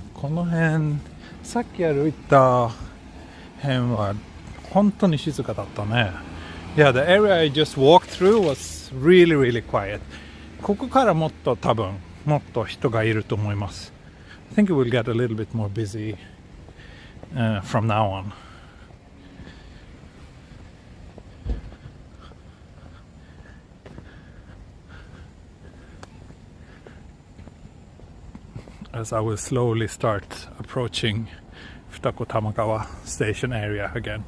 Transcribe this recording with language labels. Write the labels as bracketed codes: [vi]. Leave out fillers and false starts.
[ja] この辺、さっき歩いた辺は本当に静かだったね。 [en] Yeah, the area I just walked through was really, really quiet. [ja] ここからもっと多分、もっと人がいると思います。 [en] I think it will get a little bit more busy from now on. As I will slowly start approaching Tamagawa station area again.